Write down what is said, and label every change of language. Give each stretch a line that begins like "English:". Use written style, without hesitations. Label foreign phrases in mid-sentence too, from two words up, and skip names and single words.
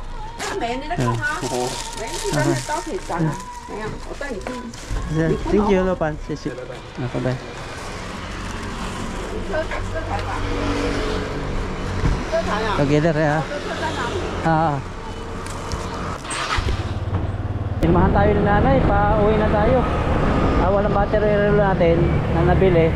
Chinese: 没，你在讲啊？没，你在那高铁站啊？没有，我带你去。
English: Thank you, Lopan.
Chinese: 谢谢。拜拜。这台吧？这台啊？
English: Together ya.
Chinese: 这车在哪里？
Filipino: Pinamahan tayo ni nanay, pa-uwi na tayo. Walang battery relo natin na nabili.